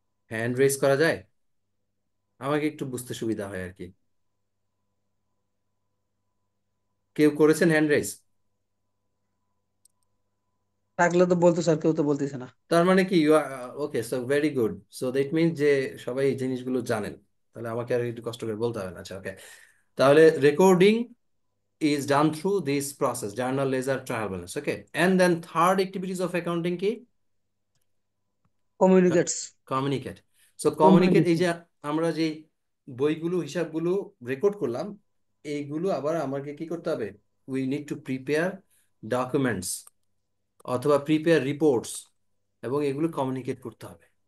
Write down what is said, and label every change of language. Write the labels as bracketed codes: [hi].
[bn] Hand raise করা যায়, আমাকে একটু বুঝতে সুবিধা হয় আর কি। কেউ করেছেন হ্যান্ড রেজ? থাকলে তো বলতো স্যার, কেউ তো বলতেছে না। তার মানে কি [en] you okay, so very good, so that means [bn] যে সবাই এই জিনিসগুলো জানেন, তাহলে আমাকে আর একটু কষ্ট করে বলতে হবে না। [en] আচ্ছা, ওকে, তাহলে recording is done through this process, journal, ledger, trial balance. Okay, and then third activities of accounting কি? Communicates. Communicate. So communicate, এই communication. [bn] যে আমরা যে বইগুলো হিসাবগুলো রেকর্ড করলাম, এইগুলো আবার আমাকে কি করতে হবে? [en] we need to prepare documents অথবা prepare reports, [bn] এবং এগুলো কমিউনিকেট করতে হবে।